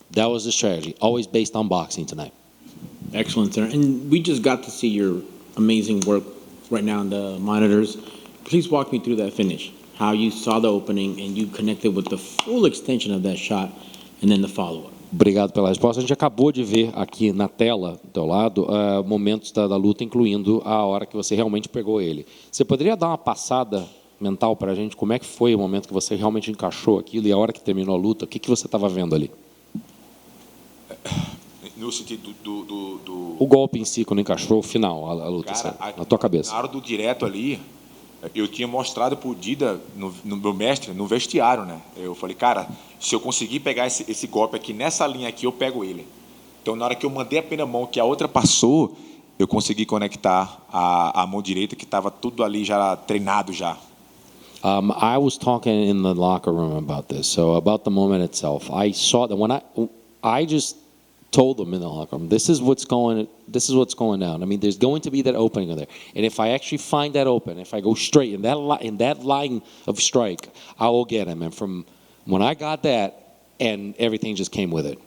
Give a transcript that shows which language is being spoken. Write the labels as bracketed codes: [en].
[en] That was the strategy, always based on boxing tonight. Excellent, sir. And we just got to see your amazing work right now on the monitors. Please walk me through that finish, how you saw the opening and you connected with the full extension of that shot and then the follow-up. [pt] Obrigado pela resposta. A gente acabou de ver aqui na tela do teu lado momentos da luta, incluindo a hora que você realmente pegou ele. Você poderia dar uma passada mental para a gente? Como é que foi o momento que você realmente encaixou aquilo e a hora que terminou a luta? O que você estava vendo ali? No sentido O golpe em si, quando encaixou, o final, a luta, cara, na tua cabeça. Na hora do direto ali, eu tinha mostrado pro Dida, no meu mestre, no vestiário, né? Eu falei, cara, se eu conseguir pegar esse golpe aqui, nessa linha aqui, eu pego ele. Então, na hora que eu mandei a primeira mão, que a outra passou, eu consegui conectar a mão direita, que estava tudo ali já treinado já. [en] I was talking in the locker room about this, so about the moment itself. I saw that when I just told them in the locker room, this is what's going down. I mean, there's going to be that opening there, and if I actually find that open, if I go straight in that line of strike, I will get him. And from when I got that, and everything just came with it.